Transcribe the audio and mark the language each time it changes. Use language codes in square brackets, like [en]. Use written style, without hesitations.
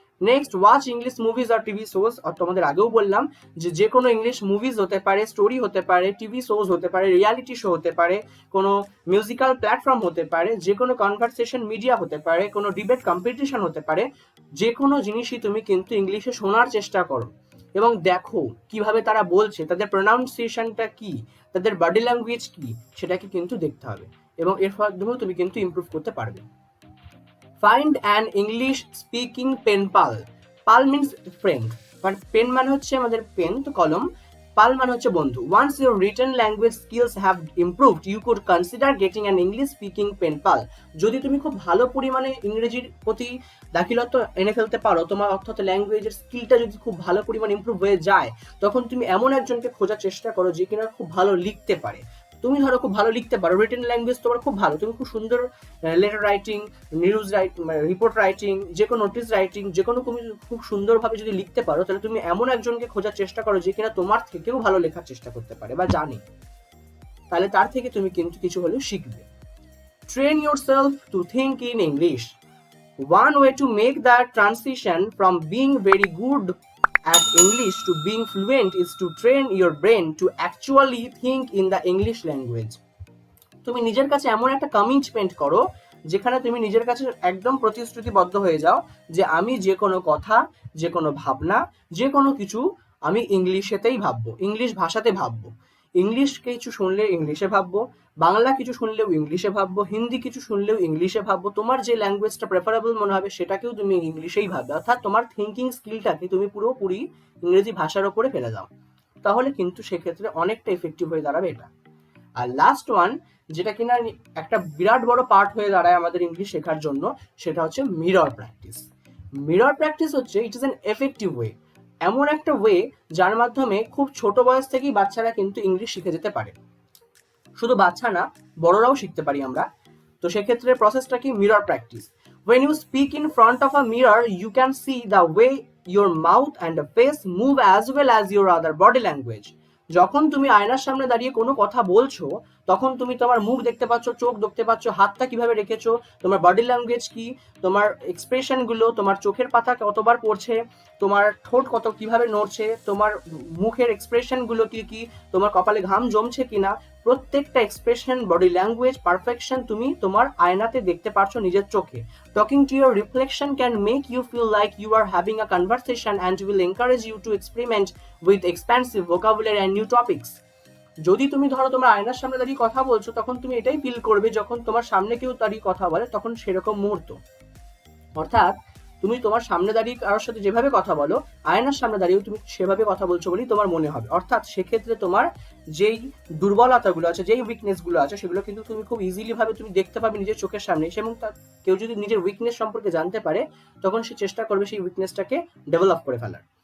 [en] Next, watch English movies আর TV shows. [bn] আর তোমাদের আগেও বললাম যে কোনো ইংলিশ মুভিজ হতে পারে, স্টোরি হতে পারে, টিভি শোজ হতে পারে, রিয়ালিটি শো হতে পারে, কোনো মিউজিক্যাল প্ল্যাটফর্ম হতে পারে, যে কোনো কনভারসেশন মিডিয়া হতে পারে, কোনো ডিবেট কম্পিটিশন হতে পারে, যে কোনো জিনিসই তুমি কিন্তু ইংলিশে শোনার চেষ্টা করো এবং দেখো কিভাবে তারা বলছে, তাদের প্রোনাউন্সিয়েশনটা কি, তাদের বডি ল্যাঙ্গুয়েজ কি, সেটাকে কিন্তু দেখতে হবে এবং এর মাধ্যমেও তুমি কিন্তু ইমপ্রুভ করতে পারবে। [en] Find an English speaking pen pal. Pal means friend, but pen [bn] মানে হচ্ছে আমাদের পেন, তো কলম। পাল মানে হচ্ছে বন্ধু। [en] Once your written language skills have improved, you could consider getting an English speaking pen pal. [bn] যদি তুমি খুব ভালো পরিমাণে ইংরেজির প্রতি দাখিলত্ব এনে ফেলতে পারো, তোমার অর্থাৎ ল্যাঙ্গুয়েজের স্কিলটা যদি খুব ভালো পরিমাণে ইমপ্রুভ হয়ে যায়, তখন তুমি এমন একজনকে খোঁজার চেষ্টা করো যে কিনা খুব ভালো লিখতে পারে। তুমি ধরো খুব ভালো লিখতে পারো, রিটেন ল্যাঙ্গুয়েজ তোমার খুব ভালো, তুমি খুব সুন্দর letter writing, news writing, report writing, যে কোনো নোটিস রাইটিং, যে কোনো তুমি খুব সুন্দরভাবে যদি লিখতে পারো, তাহলে তুমি এমন একজনকে খোঁজার চেষ্টা করো যে কিনা তোমার থেকেও ভালো লেখার চেষ্টা করতে পারে বা জানে, তাহলে তার থেকে তুমি কিন্তু কিছু হলেও শিখবে। [en] Train yourself to think in English. One way to make that transition from being very good at English to being fluent is to train your brain to actually think in the English language. [bn] তুমি নিজের কাছে এমন একটা commitment করো যেখানে তুমি নিজের কাছে একদম প্রতিশ্রুতিবদ্ধ হয়ে যাও যে আমি যে কোনো কথা, যে কোনো ভাবনা, যে কোনো কিছু আমি ইংলিশেতেই ভাববো, ইংলিশ ভাষাতে ভাববো। ইংলিশ কিছু শুনলে ইংলিশে ভাববো, বাংলা কিছু শুনলেও ইংলিশে ভাববো, হিন্দি কিছু শুনলেও ইংলিশে ভাববো, তোমার যে ল্যাঙ্গুয়েজটা প্রেফারেবল মনে হবে সেটাকেও তুমি ইংলিশেই ভাববে, অর্থাৎ তোমার থিঙ্কিং স্কিলটাকে তুমি পুরোপুরি ইংরেজি ভাষার ওপরে ফেলে দাও, তাহলে কিন্তু সেক্ষেত্রে অনেকটা এফেক্টিভ হয়ে দাঁড়াবে এটা। আর লাস্ট ওয়ান, যেটা কিনা একটা বিরাট বড় পার্ট হয়ে দাঁড়ায় আমাদের ইংলিশ শেখার জন্য, সেটা হচ্ছে মিরর প্র্যাকটিস। মিরর প্র্যাকটিস হচ্ছে [en] it is an effective way, [bn] এমন একটা ওয়ে যার মাধ্যমে খুব ছোট বয়স থেকেই বাচ্চারা কিন্তু ইংলিশ শিখে যেতে পারে। শুধু বাচ্চা না, বড়রাও শিখতে পারি আমরা। তো সেক্ষেত্রে প্রসেসটা কি? Mirror practice. [en] When you speak in front of a mirror, you can see the way your mouth and face move as well as your other body language. [bn] যখন তুমি আয়নার সামনে দাঁড়িয়ে কোনো কথা বলছো, তখন তুমি তোমার মুখ দেখতে পাচ্ছ, চোখ দেখতে পাচ্ছ, হাতটা কিভাবে রেখেছো, তোমার বডি ল্যাঙ্গুয়েজ কি, তোমার এক্সপ্রেশন গুলো, তোমার চোখের পাতা কতবার পড়ছে, তোমার ঠোঁট কত কিভাবে নড়ছে, তোমার মুখের এক্সপ্রেশন গুলো কি কি, তোমার কপালে ঘাম জমছে কিনা, প্রত্যেকটা এক্সপ্রেশন, বডি ল্যাঙ্গুয়েজ, পারফেকশন তুমি তোমার আয়নাতে দেখতে পারছো নিজের চোখে। [en] Talking to your reflection can make you feel like you are having a conversation and will encourage you to experiment with expansive vocabulary and new topics. [bn] যদি তুমি ধরো তোমার আয়নার সামনে দাঁড়িয়ে কথা বলছো, তখন তুমি এটাই ফিল করবে যখন তোমার সামনে কেউ দাঁড়িয়ে কথা বলে, তখন সেরকম মুহূর্ত। অর্থাৎ তুমি তোমার সামনে দাঁড়িয়ে কারোর সাথে যেভাবে কথা বলো, আয়নার সামনে দাঁড়িয়েও তুমি সেভাবে কথা বলছো বলেই তোমার মনে হবে। অর্থাৎ সেক্ষেত্রে তোমার যেই দুর্বলতাগুলো আছে, যেই উইকনেসগুলো আছে, সেগুলো কিন্তু তুমি খুব ইজিলি ভাবে তুমি দেখতে পাবে নিজের চোখের সামনে, এবং কেউ যদি নিজের উইকনেস সম্পর্কে জানতে পারে, তখন সে চেষ্টা করবে সেই উইকনেসটাকে ডেভেলপ করে ফেলার।